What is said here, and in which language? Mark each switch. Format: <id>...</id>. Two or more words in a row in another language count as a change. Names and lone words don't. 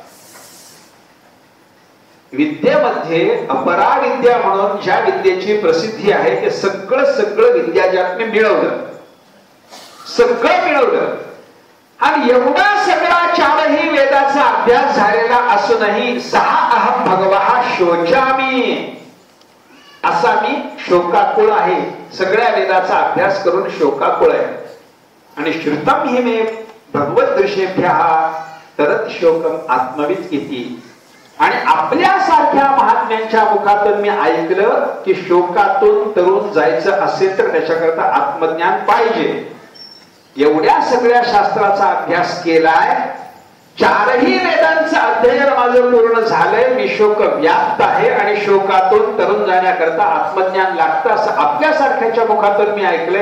<mr>विद्येमध्ये अपराविद्या म्हणून ज्या विद्येची प्रसिद्धी आहे ते सगळं विद्याजात मी मिळवलं, सगळं मिळवलं. आणि एवढा सगळा 4ही वेदाचा अभ्यास झालेला असूनही 6</mr> <sa>अहम भगवः शोचामी</sa> <mr>असा मी शोकाकुळ आहे. सगळ्या वेदाचा अभ्यास करून शोकाकुळ आहे.</mr> <sa>आणि श्रुतम हि मे भगवत दृशेभ्यः तरत शोकम आत्मविद इति.</sa> <mr>आणि आपल्यासारख्या महात्म्यांच्या मुखातून मी ऐकलं की शोकातून तरुण जायचं असेल तर त्याच्याकरता आत्मज्ञान पाहिजे. एवढ्या सगळ्या शास्त्राचा अभ्यास केलाय, 4ही वेदांचं अध्ययन माझं पूर्ण झालंय, मी शोक व्याप्त आहे आणि शोकातून तरुण जाण्याकरता आत्मज्ञान लागतं असं आपल्यासारख्याच्या मुखातून मी ऐकलंय.</mr>